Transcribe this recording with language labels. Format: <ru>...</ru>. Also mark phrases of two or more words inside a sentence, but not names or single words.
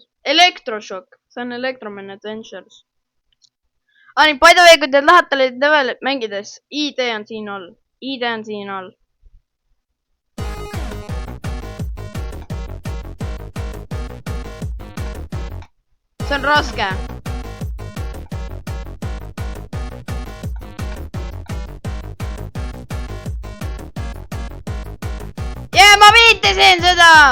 <et>Electroshock. See on Electroman Adventures. Nii,</et> <en>by the way,</en> <et>kui te lähete levelit mängides, ID on siin all. ID on siin all. See on raske. Ma viitasin seda!</et>